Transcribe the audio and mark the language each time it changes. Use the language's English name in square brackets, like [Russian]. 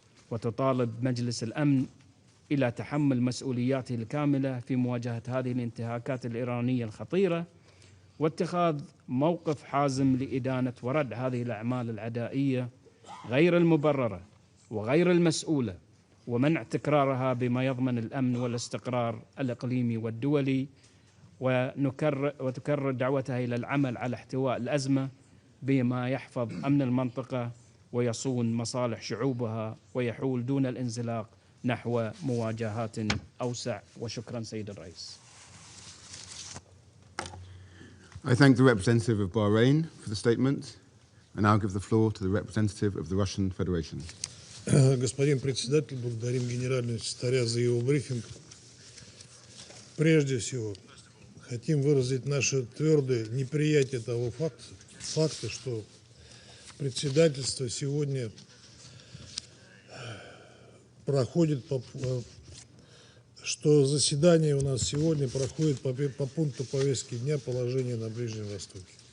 [Arabic] وتطالب مجلس الأمن إلى تحمل مسؤولياته الكاملة في مواجهة هذه الانتهاكات الإيرانية الخطيرة، واتخاذ موقف حازم لإدانة ورد هذه الأعمال العدائية غير المبررة وغير المسؤولة، ومنع تكرارها بما يضمن الأمن والاستقرار الإقليمي والدولي، وتكرر دعوتها إلى العمل على احتواء الأزمة بما يحفظ أمن المنطقة ويصون مصالح شعوبها ويحول دون الانزلاق نحو مواجهات أوسع. وشكرا سيد الرئيس. [English] I thank the representative of Bahrain for the statement. I now give the floor to the representative of the Russian Federation. [Russian] Господин председатель, благодарим генерального секретаря за его брифинг. Прежде всего, хотим выразить наше твердое неприятие того факта, что председательство сегодня проходит, что заседание у нас сегодня проходит по пункту повестки дня положения на Ближнем Востоке.